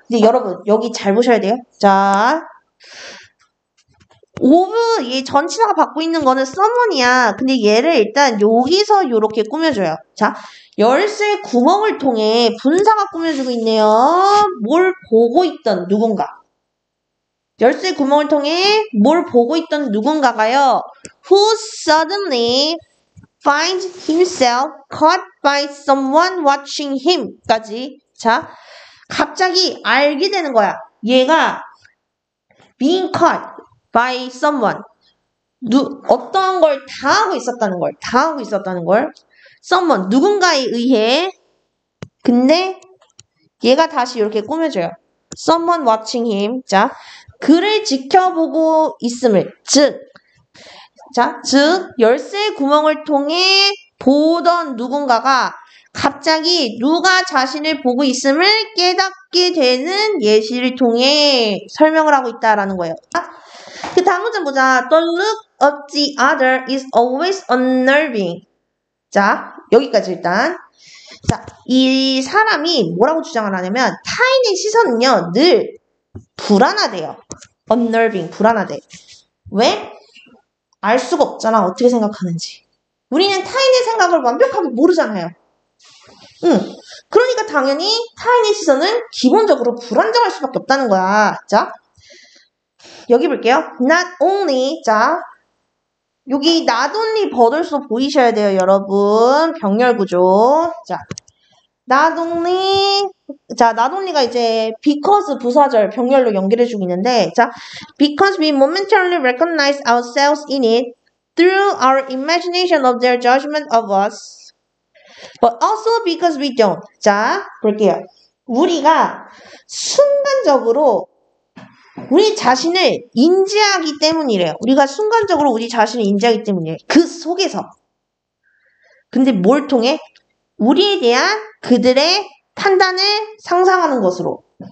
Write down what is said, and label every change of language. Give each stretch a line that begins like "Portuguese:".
Korean: 근데 여러분, 여기 잘 보셔야 돼요. 자, 얘 전치사가 받고 있는 거는 someone이야. 근데 얘를 일단 여기서 요렇게 꾸며줘요. 자, 열쇠 구멍을 통해 분사가 꾸며주고 있네요. 뭘 보고 있던 누군가. 열쇠 구멍을 통해 뭘 보고 있던 누군가가요.
English: Who suddenly finds himself caught by someone watching him
Korean: 까지. 자, 갑자기 알게 되는 거야. 얘가
English: being caught by someone.
Korean: 어떤 걸 당하고 있었다는 걸. someone, 누군가에 의해. 근데 얘가 다시 이렇게 꾸며줘요.
English: someone watching him.
Korean: 자, 그를 지켜보고 있음을. 즉, 열쇠 구멍을 통해 보던 누군가가 갑자기 누가 자신을 보고 있음을 깨닫게 되는 예시를 통해 설명을 하고 있다라는 거예요. 그 다음 문장 보자.
English: The look of the other is always unnerving.
Korean: 자, 여기까지 일단. 자, 이 사람이 뭐라고 주장을 하냐면 타인의 시선은요, 늘 불안하대요. unnerving, 불안하대. 왜? 알 수가 없잖아. 어떻게 생각하는지. 우리는 타인의 생각을 완벽하게 모르잖아요. 그러니까 당연히 타인의 시선은 기본적으로 불안정할 수밖에 없다는 거야. 자, 여기 볼게요.
English: Not only, 자, 여기 not only but also
Korean: 보이셔야 돼요, 여러분. 병렬 구조.
English: 자, not only, 자, not only가 이제 because
Korean: 부사절 병렬로 연결해주고 있는데,
English: 자, because we momentarily recognize ourselves in it through our imagination of their judgment of us, but also because we don't.
Korean: 자, 볼게요. 우리가 순간적으로 우리 자신을 인지하기 때문이래요. 우리가 순간적으로 우리 자신을 인지하기 때문이에요. 그 속에서. 근데 뭘 통해? 우리에 대한 그들의 판단을 상상하는 것으로.